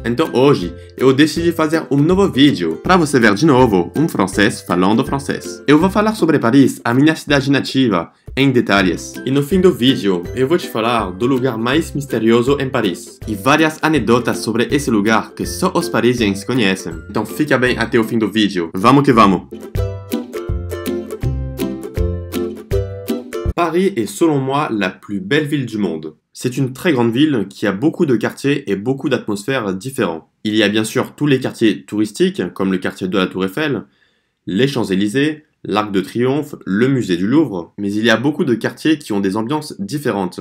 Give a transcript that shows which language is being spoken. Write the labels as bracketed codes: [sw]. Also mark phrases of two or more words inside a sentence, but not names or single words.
[pt] Então hoje eu decidi fazer um novo vídeo, para você ver de novo francês falando francês. Eu vou falar sobre Paris, a minha cidade nativa, em detalhes. E no fim do vídeo, eu vou te falar do lugar mais misterioso em Paris. E várias anedotas sobre esse lugar que só os parisienses conhecem. Então fica bem até o fim do vídeo. Vamos que vamos! [fr] Paris est selon moi la plus belle ville du monde. C'est une très grande ville qui a beaucoup de quartiers et beaucoup d'atmosphères différents. Il y a bien sûr tous les quartiers touristiques, comme le quartier de la Tour Eiffel, les Champs-Élysées, l'Arc de Triomphe, le musée du Louvre, mais il y a beaucoup de quartiers qui ont des ambiances différentes.